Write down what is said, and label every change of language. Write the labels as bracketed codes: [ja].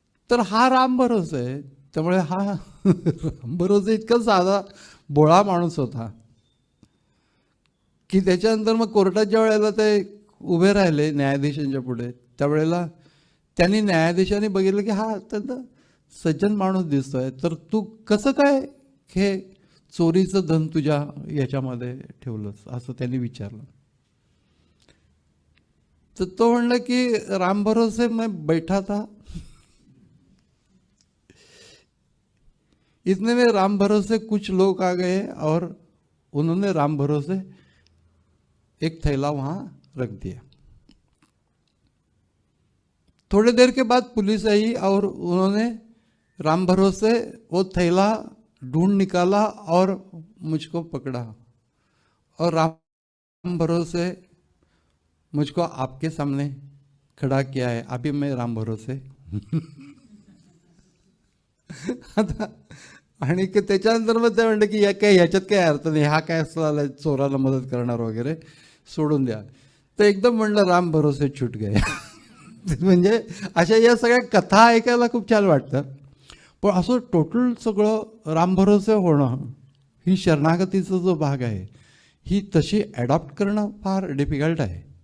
[mr] तर हा राम भरोसे आहे. त्यामुळे हा राम भरोसे इतका साधा बोळा माणूस होता की त्याच्यानंतर मग कोर्टाच्या वेळेला ते उभे राहिले न्यायाधीशांच्या पुढे, त्यावेळेला त्यांनी न्यायाधीशाने बघितलं की हा अत्यंत सज्जन माणूस दिसतोय, तर तू कसं काय हे चोरीचं धन तुझ्या याच्यामध्ये ठेवलंस असं त्यांनी विचारलं. तर तो म्हणला की [hi] राम भरोसे मैं बैठा था, इतने में राम भरोसे कुछ लोग आ गए और उन्होंने राम भरोसे एक थैला वहां रख दिया. थोड़ी देर के बाद पुलिस आई और उन्होंने राम भरोसे वो थैला ढूंढ निकाला और मुझको पकड़ा और राम भरोसे मुझको आपके सामने खड़ा किया है, अभी मैं राम भरोसे. [mr] आता आणि त्याच्यानंतर मग ते म्हणलं की या काय ह्याच्यात काय अर्थ नाही, हा काय असं आला चोराला मदत करणार वगैरे, सोडून द्या. तर एकदम म्हणलं [hi] राम भरोसे छूट गए. [mr] म्हणजे अशा या सगळ्या कथा ऐकायला खूप छान वाटतं, पण असं टोटल सगळं राम भरोसे होणं ही शरणागतीचा जो भाग आहे ही तशी ॲडॉप्ट करणं फार डिफिकल्ट आहे.